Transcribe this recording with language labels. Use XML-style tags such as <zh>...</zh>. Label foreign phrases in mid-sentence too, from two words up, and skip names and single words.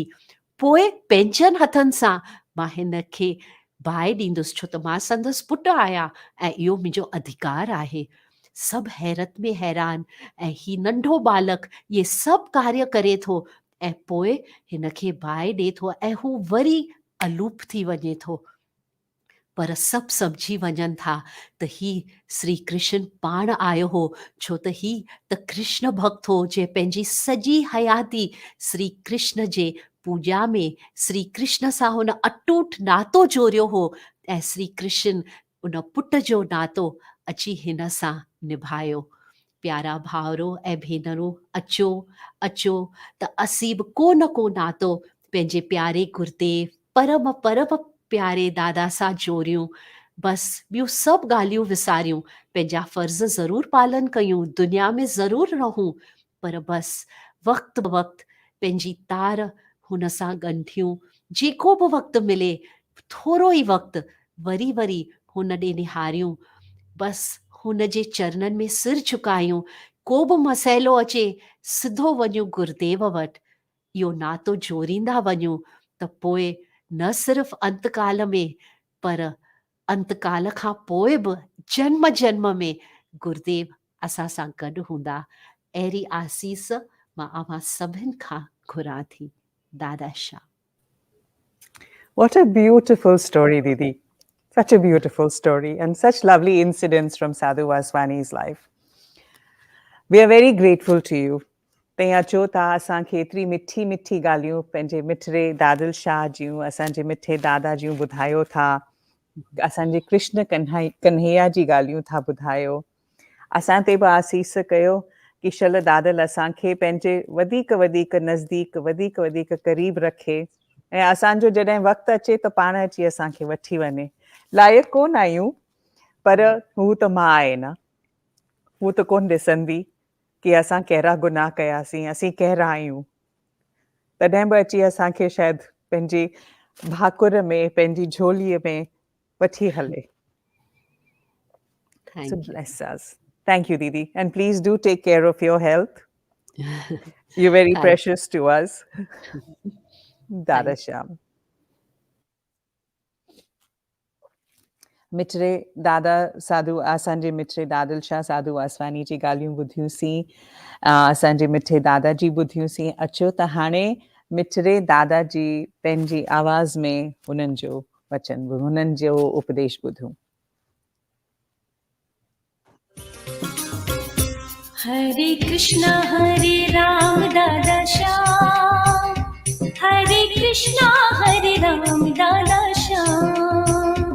<sd>पोइ पंहिंजनि हथनि सां मां हिन खे बाहि ॾींदुसि, छो त मां संदसि पुटु आहियां ऐं इहो मुंहिंजो अधिकार आहे। सभु हैरत में हैरान ऐं ही नंढो बालक इहे सभु कार्य करे थो ऐं पोइ हिन खे बाहि ॾिए थो ऐं हू वरी अलूप थी वञे थो। पर सभु सम्झी वञनि था त ही श्री कृष्ण पाण आयो हो, छो त ही त कृष्ण भक्त हो जंहिं पंहिंजी सॼी हयाती श्री कृष्ण जे पूॼा में श्री कृष्ण सां हुन अटूट नातो जोड़ियो हो ऐं श्री कृष्ण उन पुट जो नातो अची हिन सां निभायो। प्यारा भाउरो ऐं भेनरूं, अचो अचो त असीं बि को न को नातो पंहिंजे प्यारे गुरुदेव परम परम प्यारे दादा सां जोड़ियूं। बसि ॿियूं सभु ॻाल्हियूं विसारियूं, पंहिंजा फ़र्ज़ ज़रूरु पालन कयूं, दुनिया में ज़रूरु रहूं, पर बसि वक़्तु ब वक़्तु पंहिंजी तार हुन सां ॻंढियूं। जेको बि वक़्तु मिले थोरो ई वक़्तु वरी वरी हुन ॾे निहारियूं, बसि हुन जे चरणनि में सिर झुकायूं। को बि मसइलो अचे सिधो वञूं गुरुदेव वटि, इहो नातो जोड़ींदा वञूं त पोइ न सिर्फ़ु अंतकाल में पर अंतकाल खां पोइ बि जन्म जन्म में गुरुदेव असां सां गॾु हूंदा। अहिड़ी आसीस मां अव्हां सभिनि खां घुरां थी। दादा शाह।</sd> <en>What a beautiful story, Didi. Such a beautiful story and such lovely incidents from Sadhu Vaswani's life. We are very grateful to you.</en> <sd>तई अचो था असांखे एतिरी मिठी मिठी ॻाल्हियूं पंहिंजे मिठड़े दादिल शाह जूं, असांजे मिठे दादा जूं ॿुधायो था। असांजे कृष्ण कन्हैया जी ॻाल्हियूं था ॿुधायो। असां ते बि आसीस कयो कि शल दादल असांखे पंहिंजे वधीक वधीक नज़दीक वधीक वधीक क़रीब रखे ऐं असांजो जॾहिं वक़्तु अचे त पाण अची असांखे वठी वञे। लाइक़ु कोन आहियूं पर हू त मां आहे न, हू त कोन ॾिसंदी कि असां कहिड़ा गुनाह कयासीं, असीं कहिड़ा आहियूं। तॾहिं बि अची असांखे शायदि पंहिंजी भाकुर में पंहिंजी झोलीअ में वठी हले।</sd> <en>So Thank you. bless us. Thank you, Didi. And please do take care of your health. You're very Thank precious to us. Dada Thank Shyam.</en> <sd>मिठड़े दादा साधु असांजे मिठड़े दादिल शाह साधु वासवानी जी ॻाल्हियूं ॿुधियूंसीं, असांजे मिठे दादा जी ॿुधियूंसीं। अचो त हाणे मिठड़े दादा जी पंहिंजी आवाज़ में हुननि जो वचन, हुननि जो उपदेश ॿुधूं। हरे कृष्णा दादा श्याम, हरे कृष्णा राम दादा श्याम,</sd>